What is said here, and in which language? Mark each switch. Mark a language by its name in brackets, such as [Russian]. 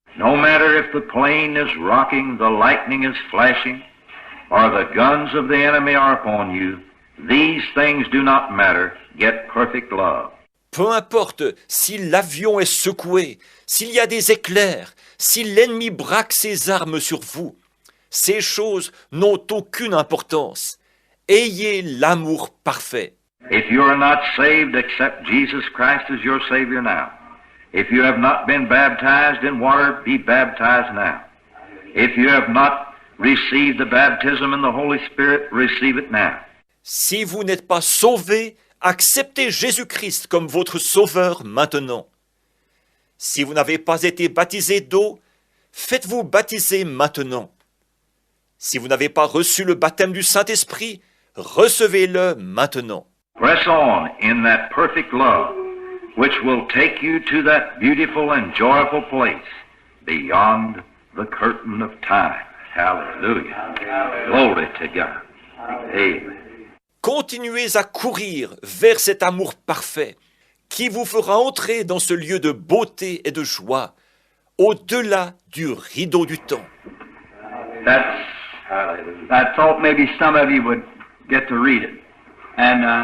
[English] No matter if the plane is rocking, the lightning is flashing, or the guns of the enemy are upon you, these things do not matter. Get perfect love. [French] Peu importe si l'avion est secoué, s'il y a des éclairs, si l'ennemi braque ses armes sur vous, ces choses n'ont aucune importance. Ayez l'amour parfait. [English] If you are not saved, accept Jesus Christ as your Savior now. If you have not been baptized in water, be baptized now. If you have not received the baptism in the Holy Spirit, receive it now. [French] Si vous n'êtes pas sauvé, acceptez Jésus-Christ comme votre sauveur maintenant. Si vous n'avez pas été baptisé d'eau, faites-vous baptiser maintenant. Si vous n'avez pas reçu le baptême du Saint-Esprit, recevez-le maintenant. [English] Press on in that perfect love, which will take you to that beautiful and joyful place beyond the curtain of time. Hallelujah. Glory to God. Amen. [French] Continuez à courir vers cet amour parfait qui vous fera entrer dans ce lieu de beauté et de joie, au-delà du rideau du temps. [English] I thought maybe some of you would get to read it. And